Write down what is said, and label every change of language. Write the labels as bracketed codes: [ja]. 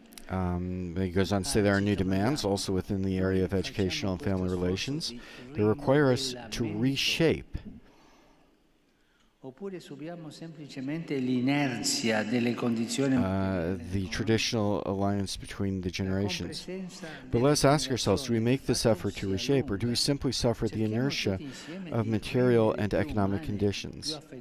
[en] He goes on to say there are new demands also within the area of educational and family relations. They require us to reshape. [it] Oppure subiamo semplicemente l'inerzia delle condizioni [en] the traditional alliance between the generations. But let's ask ourselves, do we make this effort to reshape, or do we simply suffer the inertia of material and economic conditions?